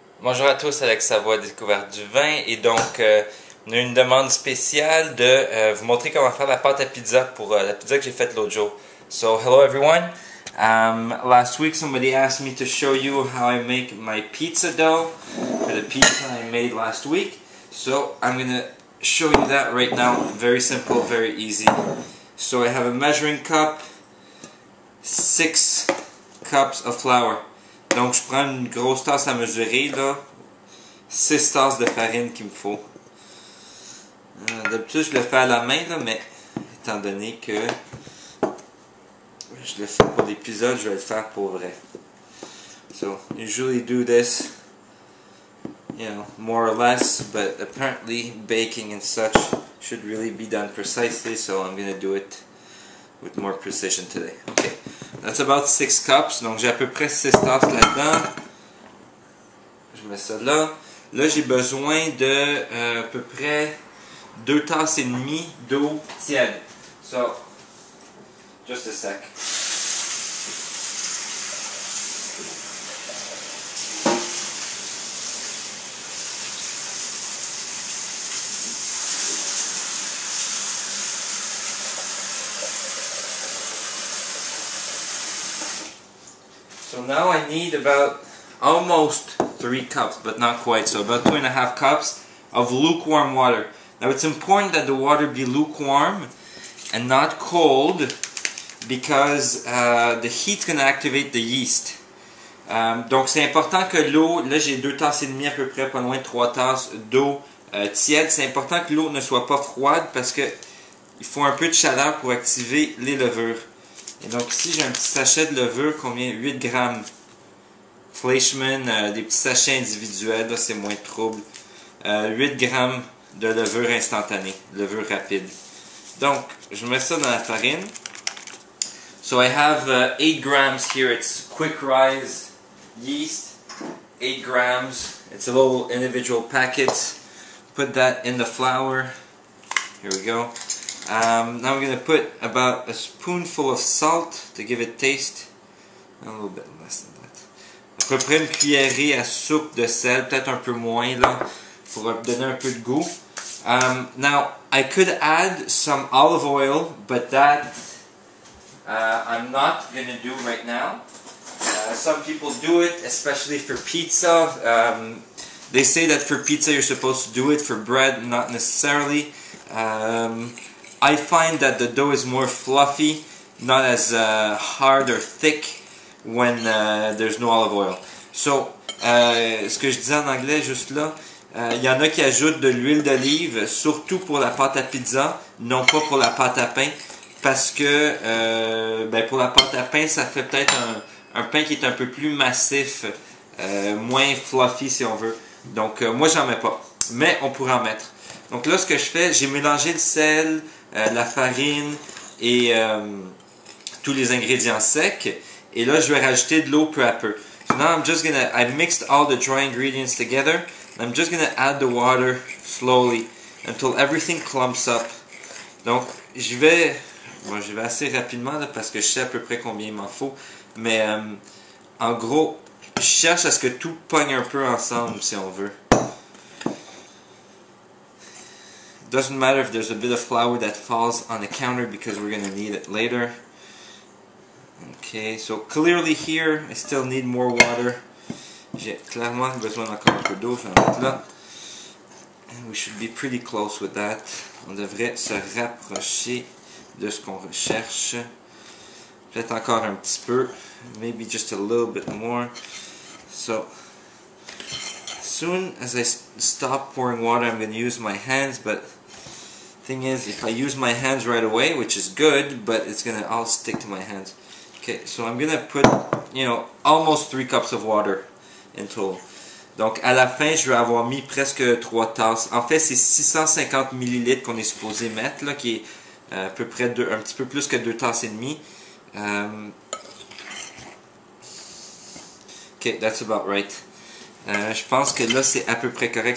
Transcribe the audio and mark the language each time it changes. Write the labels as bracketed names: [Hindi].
[French] Bonjour à tous, Alex Savoie, Découverte du vin. Et donc, on a une demande spéciale de vous montrer comment faire la pâte à pizza pour la pizza que j'ai faite l'autre jour. [English] So, hello everyone. Last week somebody asked me to show you how I make my pizza dough for the pizza I made last week. So, I'm going to show you that right now. Very simple, very easy. So, I have a measuring cup, 6 cups of flour. [French] Donc je prends une grosse tasse à mesurer, là, 6 tasses de farine qu'il me faut. D'habitude je le fais à la main, là, mais étant donné que je le fais pour l'épisode, je vais le faire pour vrai. [English] So, usually do this, more or less, but apparently baking and such should really be done precisely, so I'm going to do it with more precision today. Okay, that's about 6 cups, [French] donc j'ai à peu près 6 tasses là-dedans. Je mets ça là. Là, j'ai besoin de à peu près 2 tasses et demie d'eau tiède. [English] So, just a sec. So now I need about almost 3 cups, but not quite, so about 2.5 cups of lukewarm water. Now it's important that the water be lukewarm and not cold because the heat's going to activate the yeast. [French] Donc c'est important que l'eau, là j'ai 2 tasses et demie à peu près, pas loin de 3 tasses d'eau tiède. C'est important que l'eau ne soit pas froide parce que il faut un peu de chaleur pour activer les levures. Et donc ici j'ai un petit sachet de levure, combien? 8 grammes. Fleischmann, des petits sachets individuels, là c'est moins de trouble. 8 grammes de levure instantanée, levure rapide. Donc je mets ça dans la farine. [English] So I have 8 grams here, it's quick rise yeast, 8 grams. It's a little individual packet. Put that in the flour. Here we go. Now I'm going to put about a spoonful of salt to give it taste. A little bit less than that. [French] À peu près une cuillerée à soupe de sel, peut-être un peu moins là, pour donner un peu de goût. [English] Now I could add some olive oil, but that I'm not going to do right now. Some people do it, especially for pizza. They say that for pizza you're supposed to do it, for bread not necessarily. I find that the dough is more fluffy, not as hard or thick when there's no olive oil. [French] So, ce que je disais en anglais juste là, il y en a qui ajoutent de l'huile d'olive, surtout pour la pâte à pizza, non pas pour la pâte à pain, parce que pour la pâte à pain, ça fait peut-être un pain qui est un peu plus massif, moins fluffy si on veut. Donc, moi j'en mets pas, mais on pourrait en mettre. Donc là, ce que je fais, j'ai mélangé le sel, la farine et tous les ingrédients secs. Et là, je vais rajouter de l'eau peu à peu. [English] So now I mixed all the dry ingredients together. And I'm just gonna add the water slowly until everything clumps up. [French] Donc, j'y vais assez rapidement là, parce que je sais à peu près combien il m'en faut. Mais en gros, je cherche à ce que tout pogne un peu ensemble si on veut. [English] Doesn't matter if there's a bit of flour that falls on the counter because we're going to need it later. Okay, so clearly here I still need more water. [French] J'ai clairement besoin d'encore un peu d'eau, je vais en mettre là. [English] And we should be pretty close with that. [French] On devrait se rapprocher de ce qu'on recherche. Peut-être encore un petit peu. [English] Maybe just a little bit more. So, as soon as I stop pouring water, I'm going to use my hands, but thing is, if I use my hands right away, which is good, but it's going to all stick to my hands. Okay, so I'm going to put, almost 3 cups of water in total. [French] Donc, à la fin, je vais avoir mis presque 3 tasses. En fait, c'est 650 ml qu'on est supposé mettre, là, qui est à peu près un petit peu plus que 2 tasses et demie. [English] Okay, that's about right. [French] Je pense que là, c'est à peu près correct.